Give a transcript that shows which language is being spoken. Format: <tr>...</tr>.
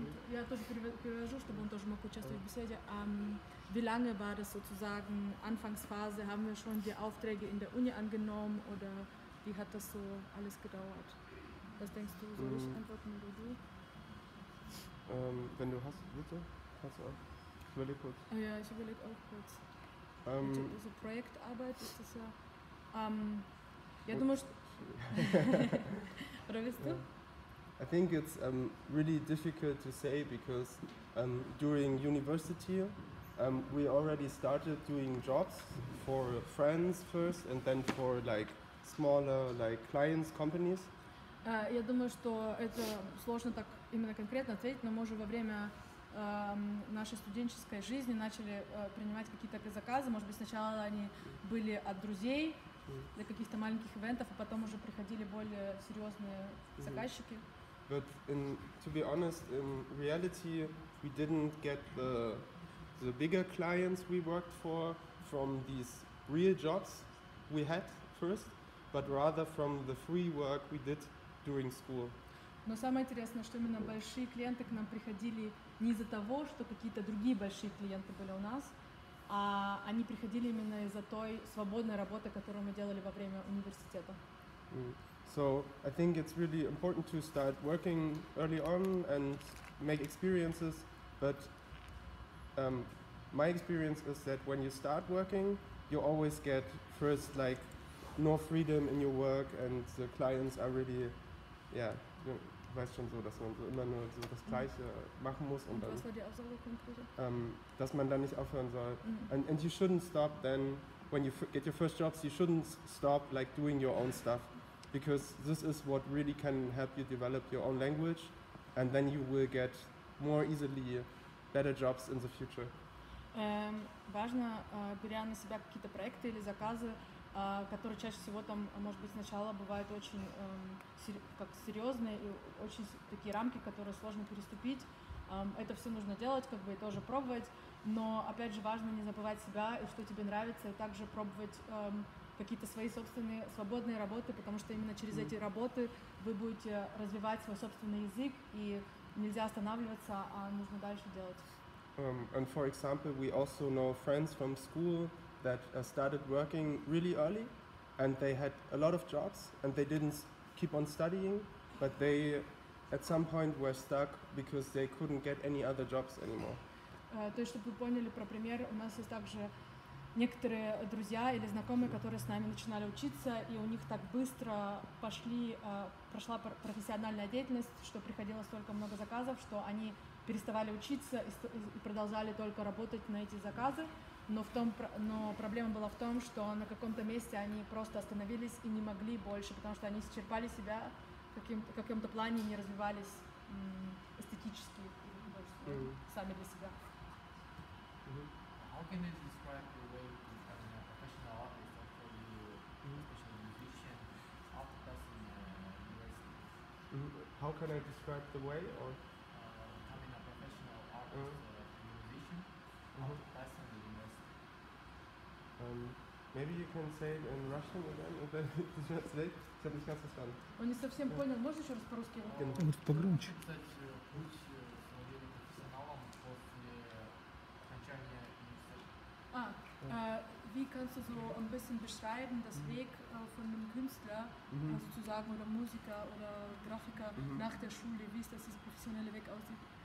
<ru>я тоже перевожу, чтобы он тоже мог участвовать в беседе.</ru> <de>Wie lange war das sozusagen, Anfangsphase, haben wir schon die Aufträge in der Uni angenommen oder wie hat das so alles gedauert? Was denkst du, soll ich antworten oder du? Wenn du hast, bitte, kannst du auch. Ich überlege kurz. Ja, ich überlege auch kurz. So Projektarbeit ist das ja. Ja, du musst. Oder willst du?</de> <en>I think it's really difficult to say because during university we already started doing jobs for friends first and then for like smaller like clients companies.</en> <ru>Я думаю, что это сложно так именно конкретно ответить, но мы уже во время нашей студенческой жизни начали принимать какие-то заказы. Может быть, сначала они были от друзей для каких-то маленьких ивентов, а потом уже приходили более серьезные заказчики.</ru> <en>But to be honest, in reality, we didn't get the bigger clients we worked for from these real jobs we had first, but rather from the free work we did during school.</en> <ru>Но самое интересное, что именно большие клиенты к нам приходили не из-за того, что какие-то другие большие клиенты были у нас, а они приходили именно из-за той свободной работы, которую мы делали во время университета.</ru> <en>So I think it's really important to start working early on and make experiences, but my experience is that when you start working, you always get first like more freedom in your work and the clients are really, yeah,</en> <de>du weißt schon so, dass man so immer nur so das Gleiche machen muss und dann, Was war die Aussage konkret? dass man dann nicht aufhören soll.</de> <en>And you shouldn't stop then, when you get your first jobs, you shouldn't stop like doing your own stuff. Because this is what really can help you develop your own language, and then you will get more easily better jobs in the future.</en> <ru>Важно, беря на себя какие-то проекты или заказы, которые чаще всего там, может быть, сначала бывают очень как серьезные и очень такие рамки, которые сложно переступить. Это все нужно делать, как бы и тоже пробовать, но опять же важно не забывать себя и что тебе нравится, и также пробовать какие-то свои собственные свободные работы, потому что именно через эти работы вы будете развивать свой собственный язык, и нельзя останавливаться, а нужно дальше делать.</ru> <en>And for example, we also know friends from school that started working really early, and they had a lot of jobs, and they didn't keep on studying, but they at some point were stuck because they couldn't get any other jobs anymore.</en> <ru>То есть, чтобы вы поняли про пример, у нас есть также некоторые друзья или знакомые, которые с нами начинали учиться, и у них так быстро прошла профессиональная деятельность, что приходило столько много заказов, что они переставали учиться и продолжали только работать на эти заказы, но проблема была в том, что на каком-то месте они просто остановились и не могли больше, потому что они исчерпали себя в каком-то плане не развивались эстетически или художественно сами для себя.</ru> <en>How can you describe the way to becoming a professional artist or for you, especially musician, after passing university? How can I describe the way or? Becoming a professional artist musician after passing the university. Maybe you can say it in Russian again, if I translate.</en> <de>Ich habe nicht ganz verstanden.</de> <ru>Он не совсем понял. Можно еще раз по-русски? Может, погромче. Путь своим профессионалом после окончания университета.</ru> <de>Wie kannst du so ein bisschen beschreiben, das Weg von einem Künstler, sozusagen, oder Musiker oder Grafiker nach der Schule? Wie ist das professionelle Weg aussieht?</de>